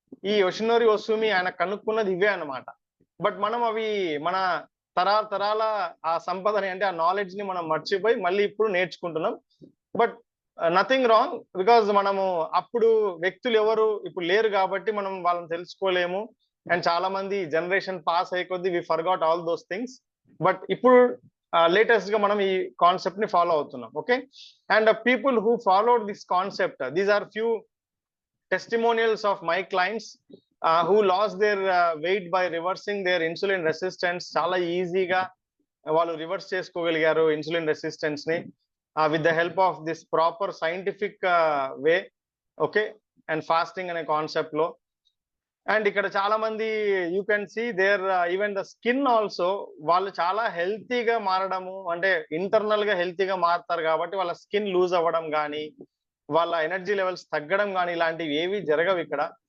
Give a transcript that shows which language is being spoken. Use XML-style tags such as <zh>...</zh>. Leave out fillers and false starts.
<te>ఈ యషునరి ఒసూమి ఆయన కనుక్కున్నది ఇవే అన్నమాట. బట్ మనం అవి మన తరాల ఆ సంపదని, అంటే ఆ నాలెడ్జ్ ని మనం మర్చిపోయి మళ్ళీ ఇప్పుడు నేర్చుకుంటున్నాం. బట్ నథింగ్ రాంగ్, బికాజ్ మనము అప్పుడు వ్యక్తులు ఎవరు ఇప్పుడు లేరు కాబట్టి మనం వాళ్ళని తెలుసుకోలేము. అండ్ చాలా మంది జనరేషన్ పాస్ అయ్యే కొద్దీ</te> <en>We forgot all those things.</en> <te>But ఇప్పుడు లేటెస్ట్ గా మనం ఈ కాన్సెప్ట్ ని ఫాలో అవుతున్నాం.</te> <en>Okay, and people who followed this concept, these are few testimonials of my clients who lost their weight by reversing their insulin resistance.</en> <te>చాలా ఈజీగా వాళ్ళు reverse చేసుకోగలిగారు insulin resistance ని</te> <en>with the help of this proper scientific way.</en> <te>Okay, and fasting అనే concept లో. And ఇక్కడ చాలా మంది</te> <en>you can see there even the skin also,</en> <te>వాళ్ళు చాలా హెల్తీగా మారడము, అంటే ఇంటర్నల్ గా హెల్తీగా మారుతారు కాబట్టి వాళ్ళ స్కిన్ లూజ్ అవ్వడం కానీ, వాళ్ళ ఎనర్జీ లెవెల్స్ తగ్గడం కానీ ఇలాంటివి ఏవి జరగవు ఇక్కడ.</te>